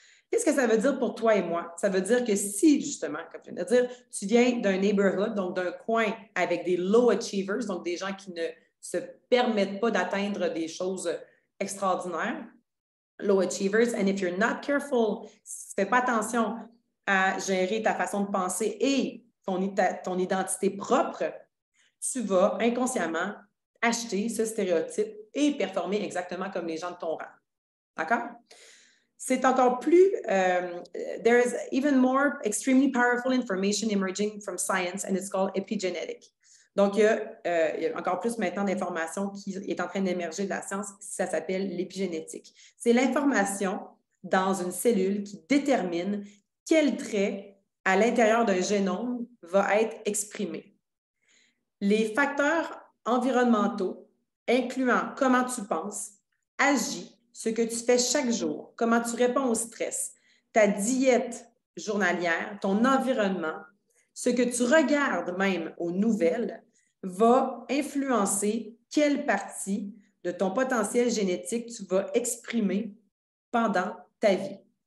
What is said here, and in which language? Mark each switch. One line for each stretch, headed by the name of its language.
French: Qu'est-ce que ça veut dire pour toi et moi? Ça veut dire que si, justement, comme je viens de dire, tu viens d'un neighborhood, donc d'un coin avec des low achievers, donc des gens qui ne se permettent pas d'atteindre des choses extraordinaires, low achievers,
English: and if you're not careful,
French: si tu ne fais pas attention à gérer ta façon de penser et ton identité propre, tu vas inconsciemment acheter ce stéréotype et performer exactement comme les gens de ton rang. D'accord? C'est encore plus,
English: there is even more extremely powerful information emerging from science and it's called epigenetic.
French: Donc, il y a encore plus maintenant d'informations qui est en train d'émerger de la science, ça s'appelle l'épigénétique. C'est l'information dans une cellule qui détermine quel trait à l'intérieur d'un génome va être exprimé. Les facteurs environnementaux, incluant comment tu penses, agis, ce que tu fais chaque jour, comment tu réponds au stress, ta diète journalière, ton environnement, ce que tu regardes même aux nouvelles, va influencer quelle partie de ton potentiel génétique tu vas exprimer pendant ta vie.